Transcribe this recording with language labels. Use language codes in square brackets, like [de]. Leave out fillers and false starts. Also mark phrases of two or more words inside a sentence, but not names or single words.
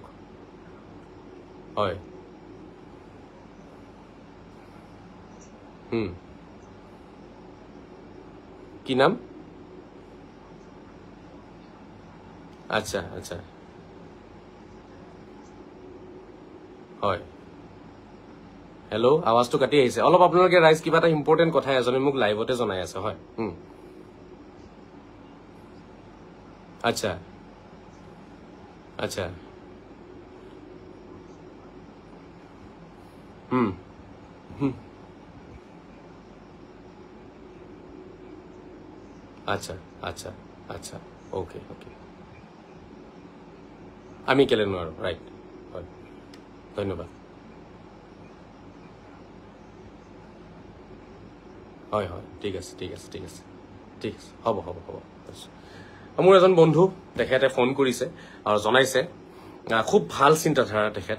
[as] হয়, কি নাম? আচ্ছা আচ্ছা, হয়। হেল্ল', আৱাজটো কাটি আহিছে অলপ। আপোনালোকে ৰাইজ কিবা এটা ইম্পৰ্টেণ্ট কথা এজনে মোক লাইভতে জনাই আছে। হয়, আচ্ছা আচ্ছা, আচ্ছা আচ্ছা আচ্ছা, [en] okay okay. [as] আমি কেলে নোৱাৰো, ৰাইট। হয়, ধন্যবাদ। হয় হয়, ঠিক আছে ঠিক আছে ঠিক আছে ঠিক আছে, হ'ব হ'ব হ'ব। মোৰ এজন বন্ধু, তেখেতে ফোন কৰিছে আৰু জনাইছে খুব ভাল চিন্তাধাৰা তেখেত।